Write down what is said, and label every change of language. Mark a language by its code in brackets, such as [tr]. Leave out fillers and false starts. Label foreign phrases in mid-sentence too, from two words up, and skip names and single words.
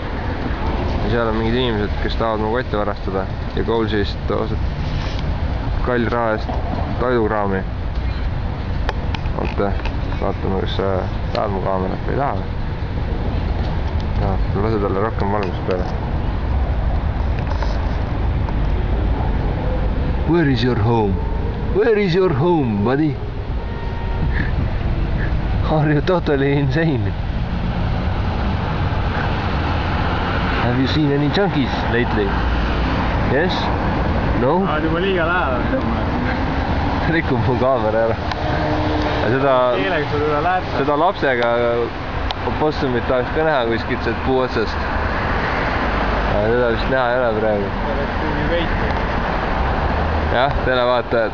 [et] Ja seal on mingid inimesed, kes tahavad mu kotte varastada. Ja Coolsist kall raha eest toidukraami. Oota, vaatame, kas sa tahad mu kaamerat või ei taha. Lase talle rohkem valgust peale. [en] Where is your home? Where is your home, buddy? Are you totally insane? Have you seen any junkies lately? Yes? No? [et] Juba liiga lähedal. Rikub mu kaamera ära. Seda lapsega opossumit tahaks ka näha kuskilt sealt puu otsast. Seda vist näha ei ole praegu. Jah, televaatajad.